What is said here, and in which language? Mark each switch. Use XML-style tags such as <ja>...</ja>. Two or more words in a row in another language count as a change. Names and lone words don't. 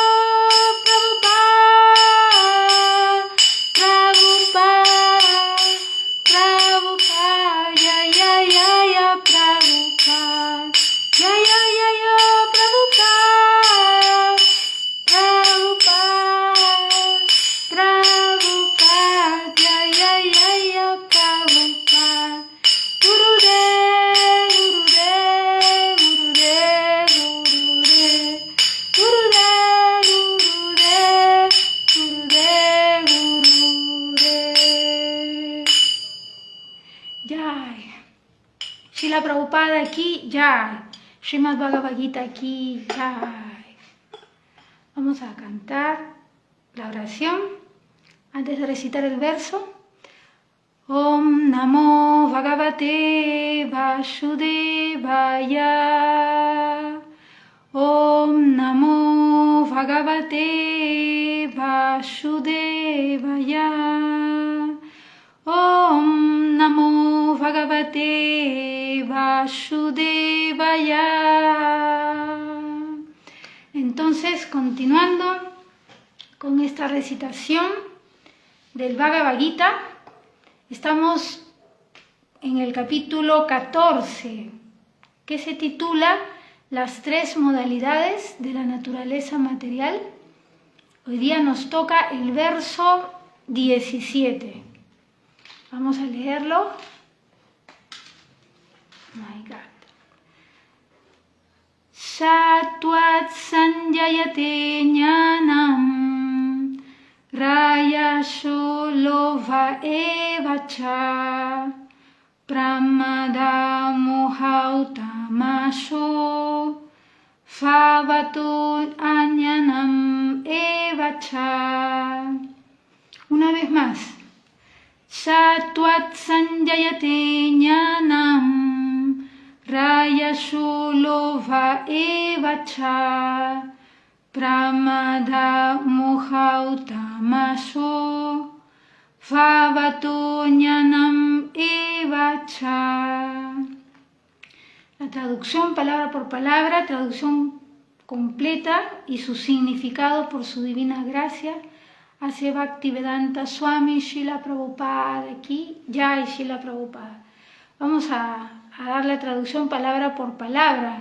<sa>Prabhupada, Prabhupada, Yaya, Yaya, Prabhupada, Yaya, Yaya, Prabhupada, Prabhupada, Yaya, Yaya, Prabhupada, Gurudev, Gurudev, Gurudev, Gurudev, Gurudev, Gurudev, Gurudev, Jai.</sa> <es>Srila Prabhupada aquí, Jai. Srimad Bhagavad Gita aquí, Jai. Vamos a cantar la oración antes de recitar el verso.</es> <sa>Om Namo Bhagavate Vasudevaya. Om Namo Bhagavate Vasudevaya. Om Namo Bhagavate Vasudevaya.</sa> <es>Entonces, continuando con esta recitación del Bhagavad Gita, estamos en el capítulo 14, que se titula Las tres modalidades de la naturaleza material. Hoy día nos toca el verso 17. Vamos a leerlo.</es> <en>My God.</en> <sa>Satvat sanjayate jnanam rayasho lova evacha pramada mohautamasho favato ajnanam evacha.</sa> <es>Una vez más.</es> <sa>Satvat sanjayate jnanam rayasho lova evacha pramada mohautamasho favato jnanam evacha.</sa> <es>La traducción palabra por palabra, traducción completa y su significado por su divina gracia hace Bhaktivedanta Swami Srila Prabhupada aquí, Jai Srila Prabhupada. Vamos a dar la traducción palabra por palabra.</es>